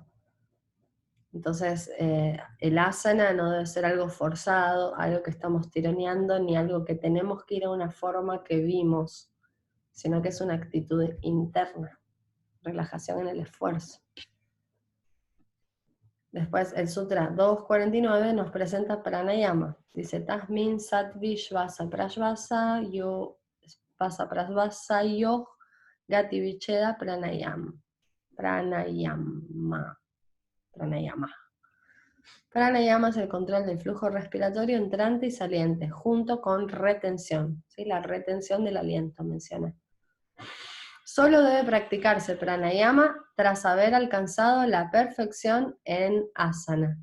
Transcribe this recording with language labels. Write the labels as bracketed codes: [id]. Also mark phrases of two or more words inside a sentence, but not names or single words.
[es] Entonces, el asana no debe ser algo forzado, algo que estamos tironeando, ni algo que tenemos que ir a una forma que vimos, sino que es una actitud interna, relajación en el esfuerzo. Después, el Sutra 249 nos presenta pranayama. Dice, [sa] Tasmin Sattvi Shvasa Prashvasa Yo Pasa Prashvasa Yo Gati Vicheda Pranayama. [es] Pranayama. Pranayama es el control del flujo respiratorio entrante y saliente, junto con retención. ¿Sí? La retención del aliento, menciona. Solo debe practicarse pranayama tras haber alcanzado la perfección en asana.